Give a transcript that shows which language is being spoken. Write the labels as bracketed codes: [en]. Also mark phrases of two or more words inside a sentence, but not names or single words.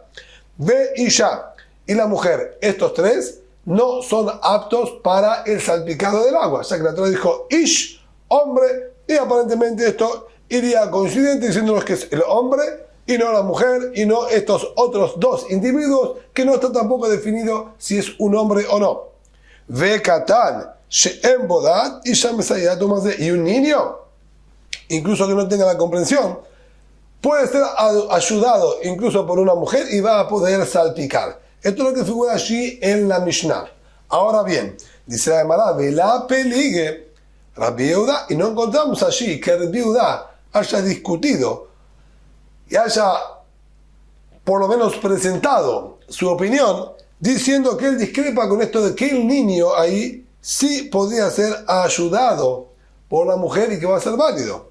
[he] Ve isha, [es] y la mujer, estos tres no son aptos para el salpicado del agua, ya que la Torah dijo ish, hombre, y aparentemente esto iría coincidente diciéndonos que es el hombre y no la mujer, y no estos otros dos individuos que no está tampoco definido si es un hombre o no. [he] Ve katan, she'em bodat, isha mesayat umazeh, [es] y un niño, incluso que no tenga la comprensión, puede ser ayudado incluso por una mujer y va a poder salpicar. Esto es lo que figura allí en la Mishnah. Ahora bien, dice la Gemara, [he] vela peligue [es] Rabbi Judá, y no encontramos allí que Rabbi Judá haya discutido y haya por lo menos presentado su opinión diciendo que él discrepa con esto de que el niño ahí sí podría ser ayudado por la mujer y que va a ser válido.